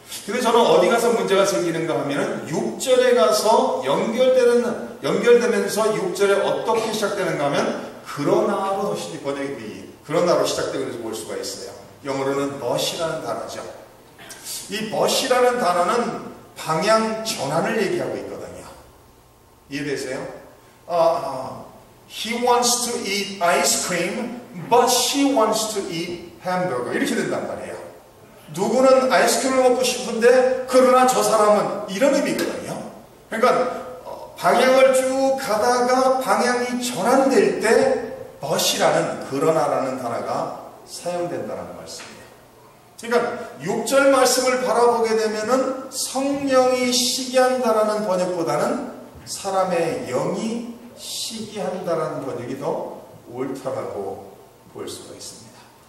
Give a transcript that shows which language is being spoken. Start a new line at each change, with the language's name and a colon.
Korean: 근데 저는 어디 가서 문제가 생기는가 하면은 6절에 가서 연결되면서 6절에 어떻게 시작되는가 하면 그러나로 그러나로 시작되는 것을 볼 수가 있어요. 영어로는 but이라는 단어죠. 이 but이라는 단어는 방향 전환을 얘기하고 있거든요. 이해되세요?
English: He wants to eat ice cream, but she wants to eat hamburger.
Korean: 이렇게 된단 말이에요. 누구는 아이스크림을 먹고 싶은데 그러나 저 사람은 이런 의미거든요. 그러니까 방향을 쭉 가다가 방향이 전환될 때 but이라는 그러나라는 단어가 사용된다는 말씀이에요. 그러니까 6절 말씀을 바라보게 되면은 성령이 시기한다라는 번역보다는 사람의 영이 시기한다라는 번역이 더 옳다라고 볼 수가 있습니다.